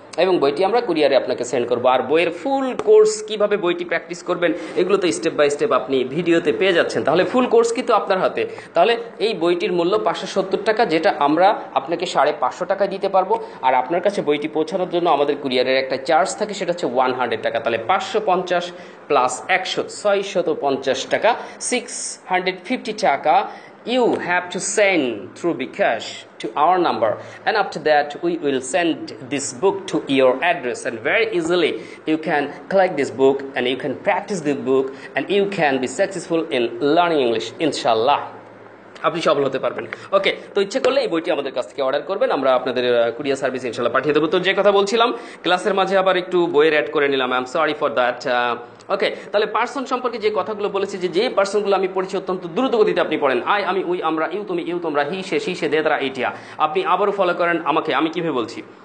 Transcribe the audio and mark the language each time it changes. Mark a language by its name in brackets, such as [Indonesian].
[Bangla] এবং বইটি আমরা কুরিয়ারে আপনাকে সেন্ড করবো। আর বইয়ের ফুল কোর্স কিভাবে বইটি প্র্যাকটিস করবেন এগুলো তো স্টেপ বাই স্টেপ আপনি ভিডিওতে পেয়ে যাচ্ছেন। তাহলে ফুল কোর্স কিন্তু আপনার হাতে। তাহলে এই বইটির মূল্য 570 টাকা, যেটা আমরা আপনাকে 550 টাকা দিতে পারবো। আর আপনার কাছে বইটি পৌঁছানোর জন্য আমাদের কুরিয়ারের একটা চার্জ থাকে, সেটা হচ্ছে 100 টাকা। তাহলে 550 প্লাস 100, 650 টাকা, [English] 650 টাকা you have to send through Bcash to our number, and after that we will send this book to your address, and very easily you can collect this book and you can practice the book and you can be successful in learning English, inshallah. [Bangla] আপনি সফল হতে পারবেন। ওকে, তো ইচ্ছে করলে এই বইটি আমাদের কাছ থেকে অর্ডার করবেন, আমরা আপনাদের কুরিয়ার সার্ভিস ইনশাল্লাহ পাঠিয়ে দেবো। তো যে কথা বলছিলাম, ক্লাসের মাঝে আবার একটু বইয়ের অ্যাড করে নিলাম, [English] I am sorry for that. [Bangla] ওকে, তাহলে পার্সন সম্পর্কে যে কথাগুলো বলেছি, যে পার্সনগুলো আমি পড়েছি অত্যন্ত দ্রুত গতিতে আপনি পড়েন। আই, আমি, উই, আমরা, ইউ, তুমি, ইউ, তোমরা, হি, সে, দে, তারা, এইটিয়া। আপনি আবারও ফলো করেন আমাকে, আমি কিভাবে বলছি।